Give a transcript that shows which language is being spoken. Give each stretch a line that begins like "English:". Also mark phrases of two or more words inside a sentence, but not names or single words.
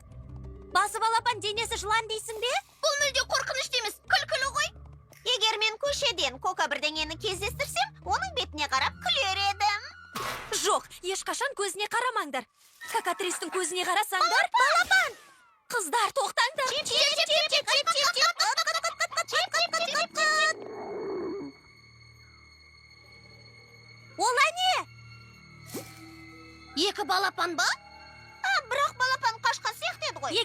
Kazakh: Басы балапан, денесі жылан дейсің бе? Бұл мүлде қорқынышты емес, күлкілі ғой. Егер мен көшеден Кока бірдеңені кездестірсем, оның бетіне қарап күлер едім. Жоқ, ешқашан көзіне қарамаңдар. Какатристің көзіне қарасаңдар... Балапан! Қыздар, тоқтаңдар. Чеп, чеп, чеп, чеп, чеп, чеп, чеп, чеп. Ола не? Екі балапан ба? Бірақ балапан қашқан сияқты еді ғой.